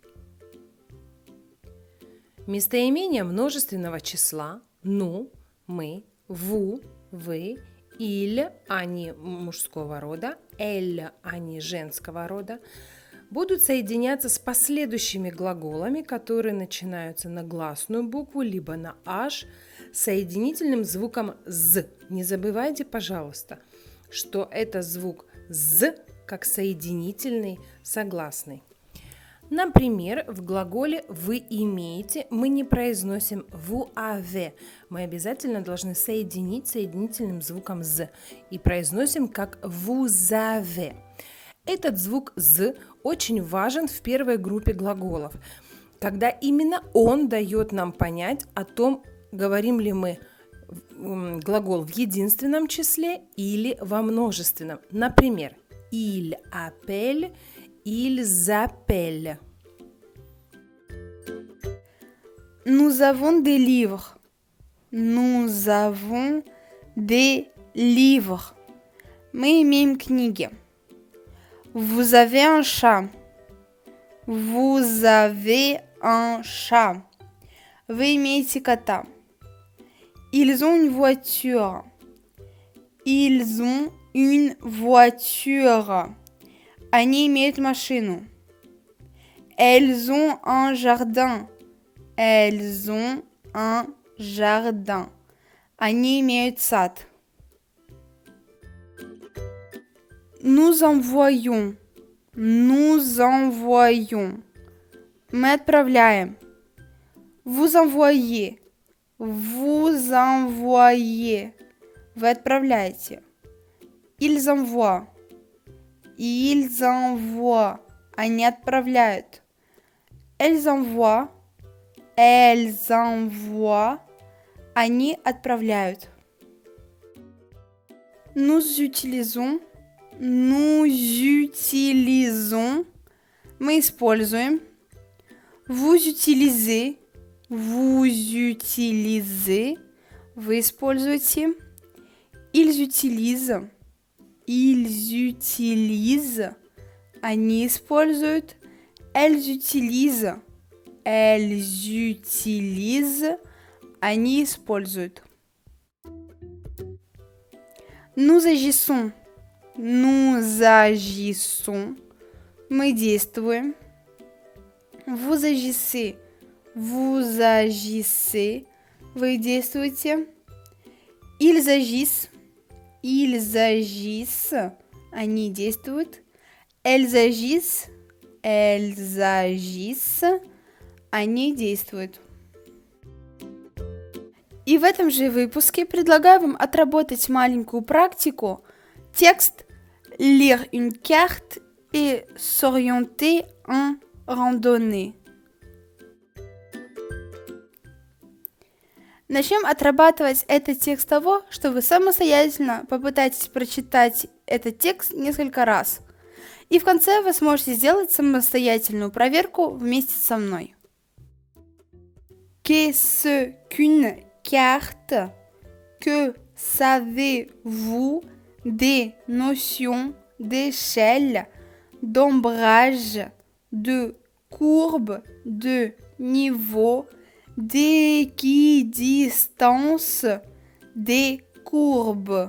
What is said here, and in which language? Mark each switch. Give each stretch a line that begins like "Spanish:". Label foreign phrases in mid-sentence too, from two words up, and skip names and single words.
Russian: Местоимения множественного числа «ну», «мы», «ву», «вы», «иль», они мужского рода, «эль», они женского рода, будут соединяться с последующими глаголами, которые начинаются на гласную букву либо на «аш» соединительным звуком «з». Не забывайте, пожалуйста, что это звук «з» как соединительный согласный. Например, в глаголе «вы имеете» мы не произносим
French: «vous avez».
Russian: Мы обязательно должны соединить соединительным звуком «з» и произносим как
French: «vous avez».
Russian: Этот звук «з» очень важен в первой группе глаголов, когда именно он дает нам понять о том, говорим ли мы глагол в единственном числе или во множественном. Например,
French: il appelle, ils appellent. Nous avons des livres. Nous avons des livres.
Russian: Мы имеем книги.
French: Vous avez un chat. Vous avez un chat.
Russian: Вы имеете кота.
French: Ils ont une voiture. Ils ont une voiture.
Russian: Они имеют машину.
French: Elles ont un jardin. Elles ont un jardin.
Russian: Они имеют сад.
French: Nous envoyons. Nous envoyons.
Russian: Мы отправляем.
French: Vous envoyez. Vous envoyez.
Russian: Вы отправляете.
French: Ils envoient. Ils envoient.
Russian: Они отправляют.
French: Elles envoient. Elles envoient.
Russian: Они отправляют.
French: Nous utilisons. Nous utilisons.
Russian: Мы используем.
French: Vous utilisez. Vous utilisez.
Russian: Вы используете.
French: Ils utilisent. Ils utilisent.
Russian: Они используют.
French: Elles utilisent. Elles utilisent.
Russian: Они используют.
French: Nous agissons. Nous agissons.
Russian: Мы действуем.
French: Vous agissez. Vous agissez.
Russian: Вы действуете.
French: Ils agissent. Ils agissent.
Russian: Они действуют.
French: Elles agissent. Elles agissent.
Russian: Они действуют. И в этом же выпуске предлагаю вам отработать маленькую практику. Текст «Lire une carte et s'orienter en randonnée». Начнем отрабатывать этот текст с того, что вы самостоятельно попытаетесь прочитать этот текст несколько раз. И в конце вы сможете сделать самостоятельную проверку вместе со мной.
French: Qu'est-ce qu'une carte? Que savez-vous des notions d'échelle, d'ombrage, de courbe, de niveau, d'équidistance, des courbes?